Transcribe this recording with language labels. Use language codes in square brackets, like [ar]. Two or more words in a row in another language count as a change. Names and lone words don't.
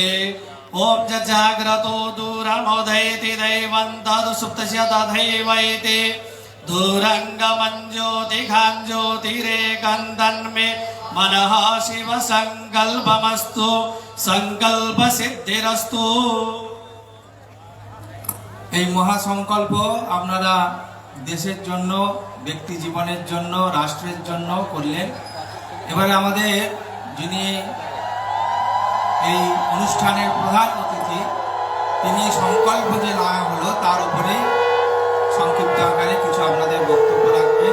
[sa] ओम जाग्रतो दूरमुदैति दैवं तदुसुप्तस्य तथैवैति दूरङ्गमञ्ज्योतिघाञ्ज्योतिरेकन्दन्मे मनः शिव संकल्पमस्तु संकल्प सिद्धिरस्तु। [bn] এই মহাসংকল্প আপনারা দেশের জন্য, ব্যক্তি জীবনের জন্য, রাষ্ট্রের জন্য করলেন। এবারে আমাদের যিনি এই অনুষ্ঠানের প্রধান অতিথি, তিনি সংকল্প যে নেওয়া হলো তার উপরে সংক্ষিপ্ত আকারে কিছু আপনাদের বক্তব্য রাখবেন।